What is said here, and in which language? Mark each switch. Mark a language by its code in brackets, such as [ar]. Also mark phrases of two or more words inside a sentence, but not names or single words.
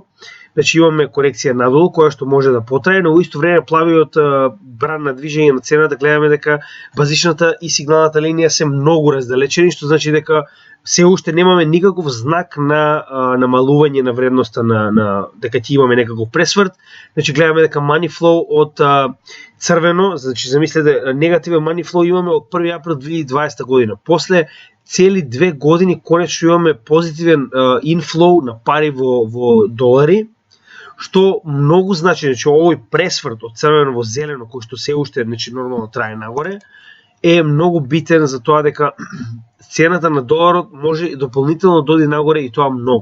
[mk] Значи имаме корекција надолу, која што може да потрае, но во исто време плавиот бран на движење на цената, гледаме дека базичната и сигналната линија се многу раздалечени, што значи дека се уште немаме никаков знак на намалување на вредноста дека ќе имаме некаков пресврт. Значи гледаме дека [en] money flow [mk] од црвено, значи замислете, негативен [en] money flow [mk] имаме од 1 април 2020 година. После цели 2 години конечно имаме позитивен inflow на пари во долари, што многу значи, значи овој пресврт од црвено во зелено, кој што се уште, значи нормално трае нагоре, е многу битен за тоа дека цената на доларот може дополнително да оди нагоре и тоа многу.